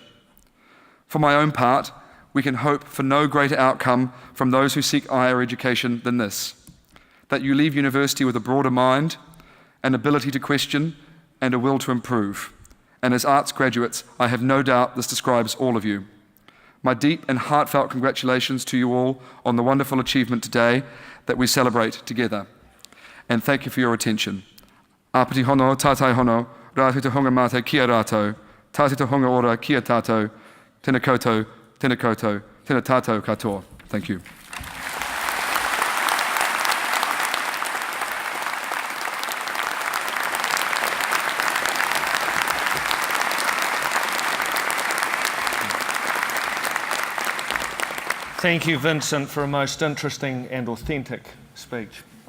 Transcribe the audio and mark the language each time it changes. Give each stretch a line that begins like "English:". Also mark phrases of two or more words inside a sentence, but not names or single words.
English: For my own part, we can hope for no greater outcome from those who seek higher education than this, that you leave university with a broader mind, an ability to question, and a will to improve. And as arts graduates, I have no doubt this describes all of you. My deep and heartfelt congratulations to you all on the wonderful achievement today that we celebrate together. And thank you for your attention.
Māori: Apati hono, tātai hono, rātou te honga mate kia rātou, tātou te honga ora kia tātou, tēnā koutou, tēnā koutou, tēnā tātou katoa.
English: Thank you. Thank you, Vincent, for a most interesting and authentic speech.